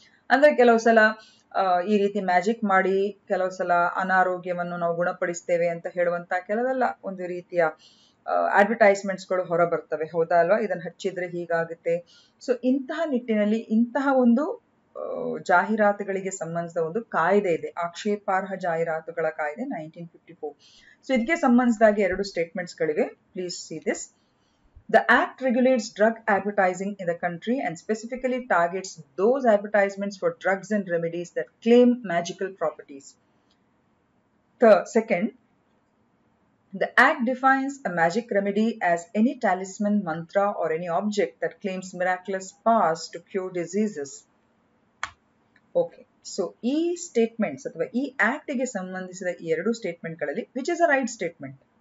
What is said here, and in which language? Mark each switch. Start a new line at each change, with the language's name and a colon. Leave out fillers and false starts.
Kannada: ಅಂದ್ರೆ ಕೆಲವು ಸಲ ಈ ರೀತಿ ಮ್ಯಾಜಿಕ್ ಮಾಡಿ ಕೆಲವು ಸಲ ಅನಾರೋಗ್ಯವನ್ನು ನಾವು ಗುಣಪಡಿಸ್ತೇವೆ ಅಂತ ಹೇಳುವಂತ ಕೆಲವೆಲ್ಲ ಒಂದು ರೀತಿಯ ಅಡ್ವರ್ಟೈಸ್ಮೆಂಟ್ಸ್ಗಳು ಹೊರ ಬರ್ತವೆ, ಹೌದಾ ಅಲ್ವಾ? ಇದನ್ನು ಹಚ್ಚಿದ್ರೆ ಹೀಗಾಗುತ್ತೆ. ಸೊ ಇಂತಹ ನಿಟ್ಟಿನಲ್ಲಿ ಇಂತಹ ಒಂದು ಜಾಹೀರಾತುಗಳಿಗೆ ಸಂಬಂಧಿಸಿದ ಒಂದು ಕಾಯ್ದೆ ಇದೆ, ಆಕ್ಷೇಪಾರ್ಹ ಜಾಹೀರಾತುಗಳ ಕಾಯ್ದೆ 1954. ಸೊ ಇದಕ್ಕೆ ಸಂಬಂಧಿಸಿದಾಗಿ 2 ಸ್ಟೇಟ್ಮೆಂಟ್ಸ್ಗಳಿವೆ.
English: Please see this. The Act regulates drug advertising in the country and specifically targets those advertisements for drugs and remedies that claim magical properties. Second, the Act defines a magic remedy as any talisman, mantra or any object that claims miraculous powers to cure diseases.
Kannada: Okay, so ಈ statements ಅಥವಾ ಈ act ಗೆ ಸಂಬಂಧಿಸಿದ ಈ 2 ಸ್ಟೇಟ್ಮೆಂಟ್ಗಳಲ್ಲಿ
English: Which is a right statement?